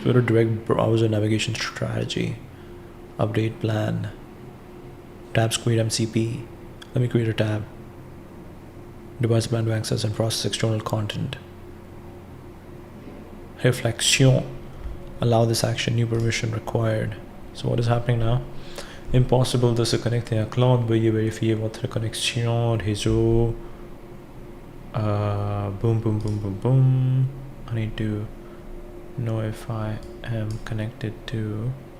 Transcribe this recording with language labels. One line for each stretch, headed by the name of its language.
English: Better direct browser navigation strategy. Update plan. Tabs create MCP. Let me create a tab. Device plan to access and process external content. Reflexion. Allow this action. New permission required. So what is happening now?
French: Impossible de se connecter à Claude. Veuillez vérifier votre connexion réseau.
English: Boom, boom, boom, boom, boom. I need to know if I am connected to.